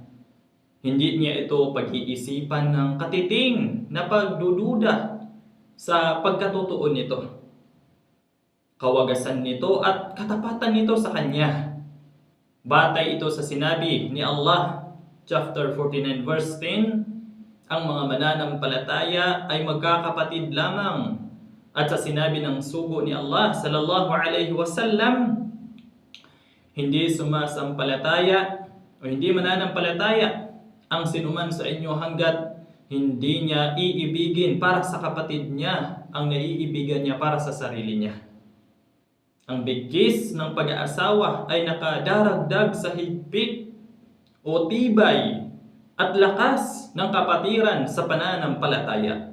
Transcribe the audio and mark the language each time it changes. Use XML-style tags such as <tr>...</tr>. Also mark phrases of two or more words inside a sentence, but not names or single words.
<tl>Hindi niya ito pag-iisipan ng katiting na pagdududa sa pagkatotoo nito, kawagasan nito at katapatan nito sa kanya. Batay ito sa sinabi ni Allah, chapter 49 verse 10, ang mga mananampalataya ay magkakapatid lamang. At sa sinabi ng sugo ni Allah</tl> <ar>صلى الله عليه وسلم,</ar> <tl>hindi sumasampalataya o hindi mananampalataya ang sinuman sa inyo hanggat hindi niya iibigin para sa kapatid niya ang naiibigan niya para sa sarili niya. Ang bigkis ng pag-aasawa ay nakadaragdag sa higpit o tibay at lakas ng kapatiran sa pananampalataya.</tl>